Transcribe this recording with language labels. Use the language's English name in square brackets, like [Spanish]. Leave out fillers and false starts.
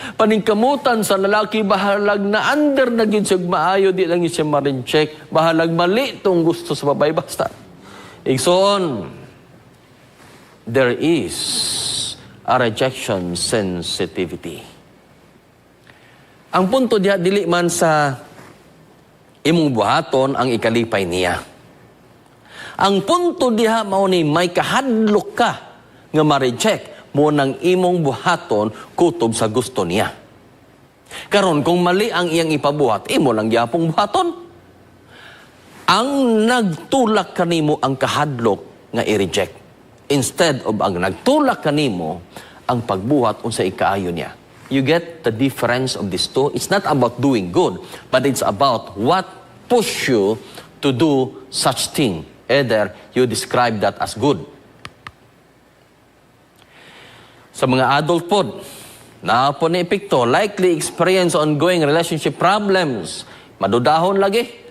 [Cebuano] Paningkamutan sa lalaki bahalag na under na gid siya maayo, di lang siya ma-reject. Bahalag mali tong gusto sa babae basta. [English] Igsoon, there is a rejection sensitivity. [Cebuano] Ang punto diha dili man sa imong buhaton ang ikalipay niya. Ang punto diha mao ni may kahadlok ka nga ma-reject mo nang imong buhaton kutob sa gusto niya. Karon kung mali ang iyang ipabuhat, imo lang gyapong buhaton. Ang nagtulak kanimo ang kahadlok nga i-reject. [English] Instead of [Cebuano] ang nagtulak kanimo ang pagbuhat unsa ikaayo niya. [English] You get the difference of these two? It's not about doing good, but it's about what push you to do such thing. Either you describe that as good. [Cebuano] Sa mga adult pod, na po ni epekto, [English] likely experience ongoing relationship problems. [Cebuano] Madudahon lagi.